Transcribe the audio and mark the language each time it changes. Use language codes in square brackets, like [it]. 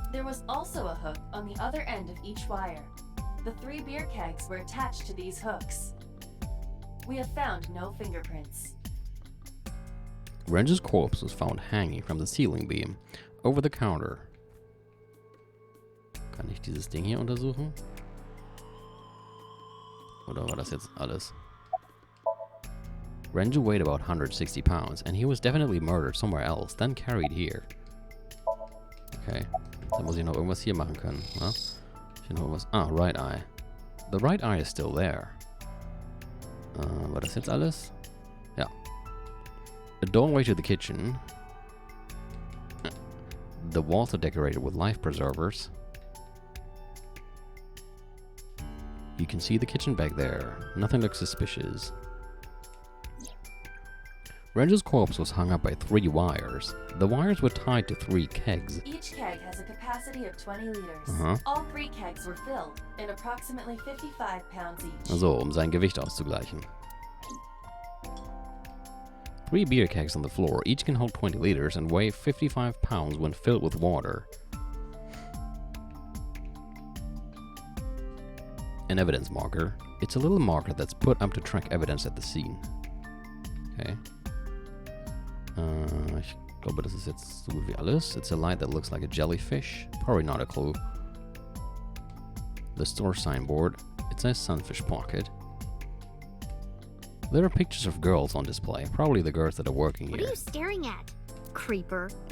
[en] There was also a hook on the other end of each wire. The 3 beer kegs were attached to these hooks. We have found no fingerprints. Renju's corpse was found hanging from the ceiling beam over the counter. [de] Kann ich dieses Ding hier untersuchen? Oder war das jetzt alles? [en] Renju weighed about 160 pounds, and he was definitely murdered somewhere else, then carried here. [de] Okay, dann muss ich noch irgendwas hier machen können, ne? Hier noch irgendwas. Ah, [en] right eye. The right eye is still there. [de] War das jetzt alles? Ja. [en] A doorway to the kitchen. The walls are decorated with life preservers. You can see the kitchen back there. Nothing looks suspicious. Renju's corpse was hung up by 3 wires. The wires were tied to 3 kegs. Each keg has a capacity of 20 liters. All 3 kegs were filled, and approximately 55 pounds each. [de] Also, sein Gewicht auszugleichen. [en] 3 beer kegs on the floor, each can hold 20 liters and weigh 55 pounds when filled with water. An evidence marker. It's a little marker that's put up to track evidence at the scene. Okay. [de] Ich glaube, das ist jetzt so gut wie alles. [en] It's a light that looks like a jellyfish. Probably not a clue. The store signboard. It says Sunfish Pocket. There are pictures of girls on display. Probably the girls that are working What here. are you staring at, creeper?